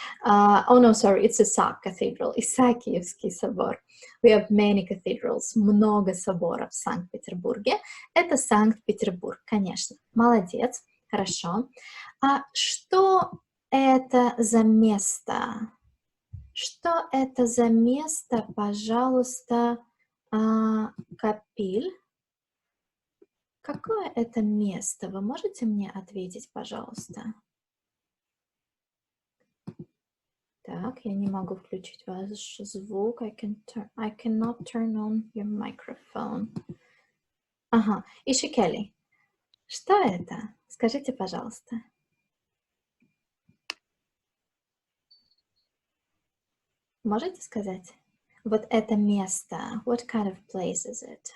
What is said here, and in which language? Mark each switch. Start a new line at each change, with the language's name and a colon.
English: Oh no, sorry, it's Isak Cathedral.
Russian: Исаакиевский собор.
English: We have many cathedrals.
Russian: Много соборов в Санкт-Петербурге. Это Санкт-Петербург, конечно. Молодец. Хорошо. А что это за место? Что это за место, пожалуйста, Капиль? Какое это место? Вы можете мне ответить, пожалуйста? Так, я не могу включить ваш звук.
English: I cannot turn on your microphone.
Russian: Ага, Ишикели. Что это? Скажите, пожалуйста. Можете сказать? Вот это место.
English: What kind of place is it?